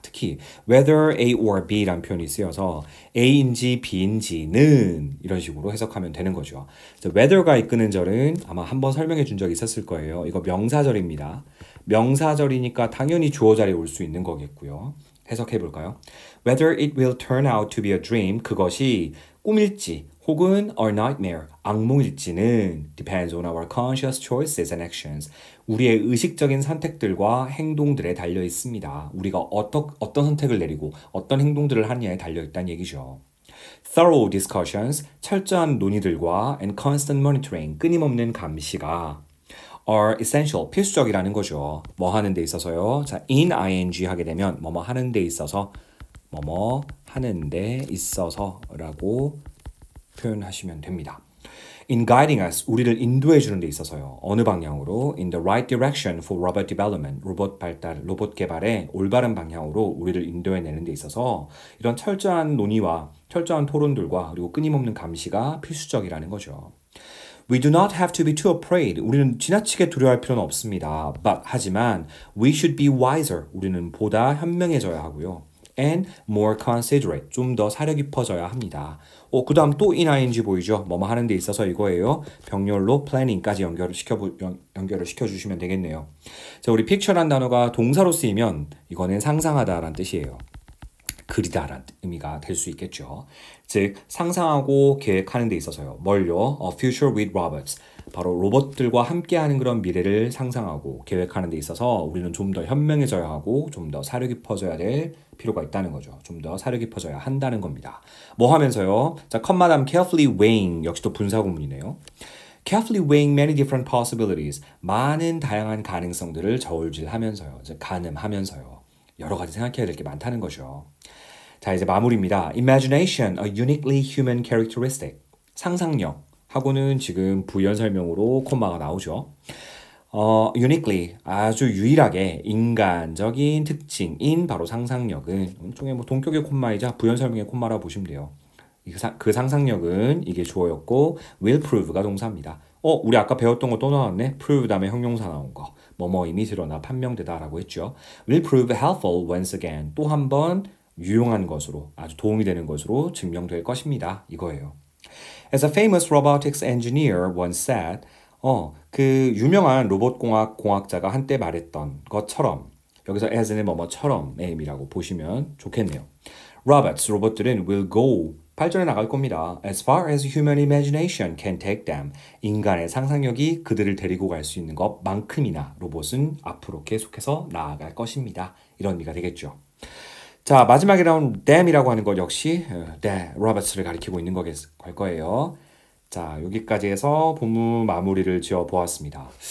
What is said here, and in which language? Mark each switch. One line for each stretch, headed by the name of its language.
Korean: 특히 whether A or B라는 표현이 쓰여서 A인지 B인지는 이런 식으로 해석하면 되는 거죠. whether가 이끄는 절은 아마 한번 설명해 준 적이 있었을 거예요. 이거 명사절입니다. 명사절이니까 당연히 주어 자리에 올 수 있는 거겠고요. 해석해 볼까요?
English: Whether it will turn out to be a dream,
Korean: 그것이 꿈일지 혹은
English: a nightmare,
Korean: 악몽일지는
English: depends on our conscious choices and actions.
Korean: 우리의 의식적인 선택들과 행동들에 달려 있습니다. 우리가 어떤 선택을 내리고 어떤 행동들을 하느냐에 달려 있다는 얘기죠.
English: Thorough discussions,
Korean: 철저한 논의들과
English: and constant monitoring,
Korean: 끊임없는 감시가
English: are essential,
Korean: 필수적이라는 거죠. 뭐 하는 데 있어서요. 자, in ing 하게 되면 뭐뭐 하는 데 있어서 뭐뭐 하는 데 있어서라고 표현하시면 됩니다.
English: In guiding us,
Korean: 우리를 인도해 주는 데 있어서요. 어느 방향으로?
English: In the right direction for robot development,
Korean: 로봇 발달, 로봇 개발의 올바른 방향으로 우리를 인도해 내는 데 있어서 이런 철저한 논의와 철저한 토론들과 그리고 끊임없는 감시가 필수적이라는 거죠.
English: We do not have to be too afraid.
Korean: 우리는 지나치게 두려워할 필요는 없습니다.
English: But,
Korean: 하지만
English: we should be wiser.
Korean: 우리는 보다 현명해져야 하고요.
English: And more considerate.
Korean: 좀 더 사려 깊어져야 합니다. 그 다음 또 in ing 보이죠? 뭐뭐 하는 데 있어서 이거예요. 병렬로 planning까지 연결을 시켜주시면 되겠네요. 자, 우리 picture란 단어가 동사로 쓰이면 이거는 상상하다라는 뜻이에요. 그리다라는 의미가 될 수 있겠죠. 즉 상상하고 계획하는 데 있어서요. 뭘요?
English: A future with robots.
Korean: 바로 로봇들과 함께하는 그런 미래를 상상하고 계획하는 데 있어서 우리는 좀 더 현명해져야 하고 좀 더 사려 깊어져야 될 필요가 있다는 거죠. 좀 더 사려 깊어져야 한다는 겁니다. 뭐 하면서요? 자, 컴마담 carefully weighing 역시 또 분사구문이네요.
English: Carefully weighing many different possibilities.
Korean: 많은 다양한 가능성들을 저울질하면서요. 즉 가늠하면서요. 여러 가지 생각해야 될 게 많다는 거죠. 자, 이제 마무리입니다.
English: Imagination, a uniquely human characteristic.
Korean: 상상력 하고는 지금 부연 설명으로 콤마가 나오죠. uniquely, 아주 유일하게 인간적인 특징인 바로 상상력은 일종의 뭐 동격의 콤마이자 부연 설명의 콤마라고 보시면 돼요. 그 상상력은 이게 주어였고 will prove가 동사입니다. 우리 아까 배웠던 거 또 나왔네. prove 다음에 형용사 나온 거. 뭐뭐임이 드러나 판명되다 라고 했죠.
English: will prove helpful once again.
Korean: 또 한 번 유용한 것으로 아주 도움이 되는 것으로 증명될 것입니다. 이거예요.
English: As a famous robotics engineer once said,
Korean: 그 유명한 로봇공학 공학자가 한때 말했던 것처럼 여기서 as는 뭐뭐처럼의 의미라고 보시면 좋겠네요.
English: Robots,
Korean: 로봇들은
English: will go,
Korean: 발전해 나갈 겁니다.
English: As far as human imagination can take them.
Korean: 인간의 상상력이 그들을 데리고 갈 수 있는 것만큼이나 로봇은 앞으로 계속해서 나아갈 것입니다. 이런 의미가 되겠죠. 자, 마지막에 나온 them이라고 하는 것 역시 robots를 가리키고 있는 걸 거예요. 자, 여기까지 해서 본문 마무리를 지어 보았습니다.